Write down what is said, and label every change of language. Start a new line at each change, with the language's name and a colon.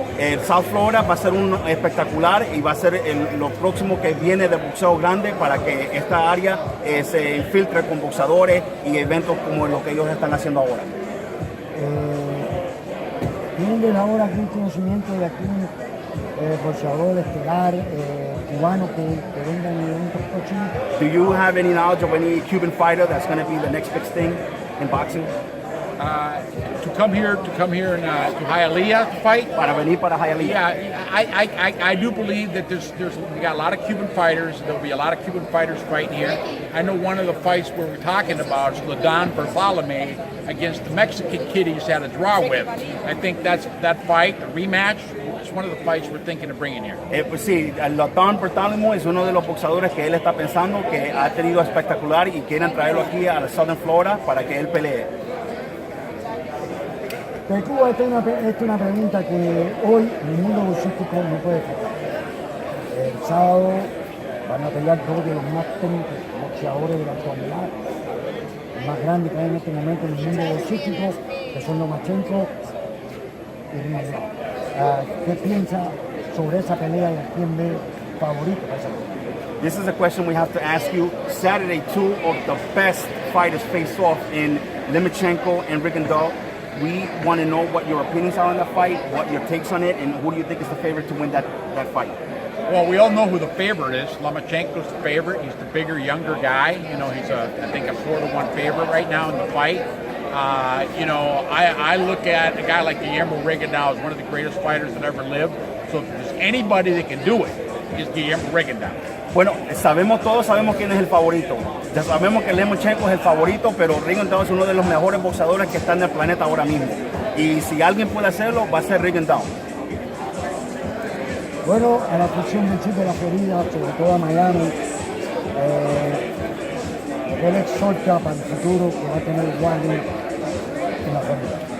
Spanish: El South Florida va a ser un espectacular y va a ser lo próximo que viene de boxeo grande para que esta área se infiltre con boxeadores y eventos como lo que ellos están haciendo ahora. ¿Tienen ahora aquí conocimiento de aquí boxeador estelar cubano que vengan en eventos próximos?
English: Do you have any knowledge of any Cuban fighter that's going to be the next big thing in boxing? To come here and to Hialeah to fight.
Spanish: Para venir para Hialeah.
English: Yeah, I do believe that we got a lot of Cuban fighters. There'll be a lot of Cuban fighters fighting here. I know one of the fights we're talking about is Ladon Bartolome against the Mexican kid he's had a draw with. I think that fight, the rematch, is one of the fights we're thinking of bringing here.
Spanish: Pues sí, Ladon Bartolome es uno de los boxeadores que él está pensando que ha tenido espectacular y quieren traerlo aquí a Southern Florida para que él pelee. De Cuba, esta es una pregunta que hoy en el mundo boxístico no puede faltar. El sábado van a pelear dos de los más técnicos boxeadores de la actualidad, los más grandes que hay en este momento en el mundo boxístico, que son Lomachenko y Rinaldo. ¿Qué piensa sobre esa pelea y a quién ve favorito para esa pelea?
English: This is a question we have to ask you. Saturday, two of the best fighters face off in Lomachenko and Rigondeaux. We want to know what your opinions are on the fight, what your takes on it, and who do you think is the favorite to win that fight? Well, we all know who the favorite is. Lomachenko's the favorite. He's the bigger, younger guy. He's I think a 4-1 favorite right now in the fight. I look at a guy like Guillermo Rigondeaux as one of the greatest fighters that ever lived. So if there's anybody that can do it, it's Guillermo Rigondeaux.
Spanish: Bueno, todos sabemos quién es el favorito. Ya sabemos que Lomachenko es el favorito, pero Rigondeaux es uno de los mejores boxeadores que están en el planeta ahora mismo. Y si alguien puede hacerlo, va a ser Rigondeaux. Bueno, a la afición del sur de la Florida, sobre todo a Miami, él exhorta para el futuro que va a tener el Wally en la Florida.